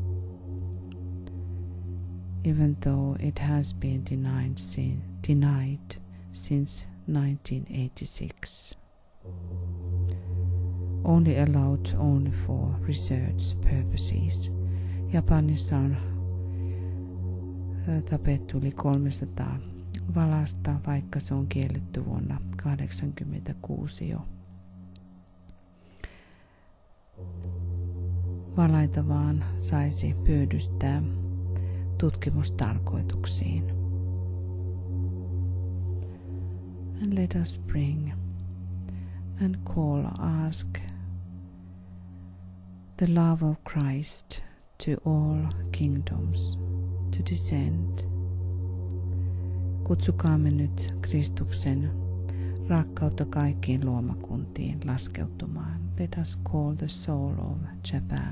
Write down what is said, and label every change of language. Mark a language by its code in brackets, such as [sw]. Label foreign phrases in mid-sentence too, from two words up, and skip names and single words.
[en] even though it has been denied since 1986. Only allowed for research purposes. [fi] Japanissa on tapettu yli 300 valasta, vaikka se on kielletty vuonna 1986 jo. Valaita vaan saisi pyydystää tutkimustarkoituksiin. [en] And let us bring and ask the love of Christ to all kingdoms to descend. [fi] Kutsukaamme nyt Kristuksen rakkautta kaikkiin luomakuntiin laskeutumaan. [en] Let us call the soul of Japan.